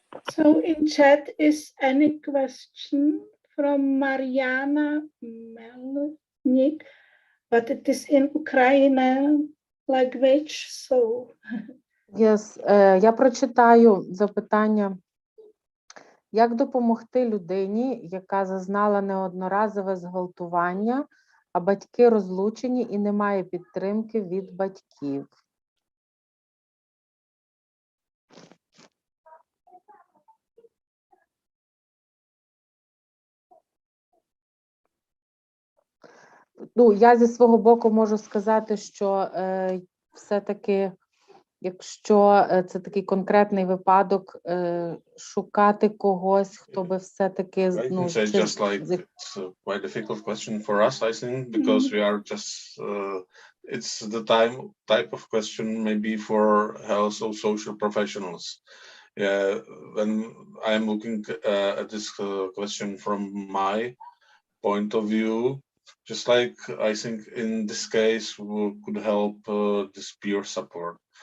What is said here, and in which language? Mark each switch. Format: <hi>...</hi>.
<en>So in chat is any question from Mariana Melnik, but it is in Ukrainian language, so... Yes.</en> <uk>Я прочитаю запитання. Як допомогти людині, яка зазнала неодноразове зґвалтування, а батьки розлучені і немає підтримки від батьків? Ну, я зі свого боку можу сказати, що все-таки, якщо це такий конкретний випадок, шукати когось, хто би все-таки...</uk> <en>I can say just like it's a quite difficult question for us, I think, because we are just, it's the type of question maybe for health or social professionals. Yeah, when I'm looking at this question from my point of view, just like I think in this case we could help this peer support.</en>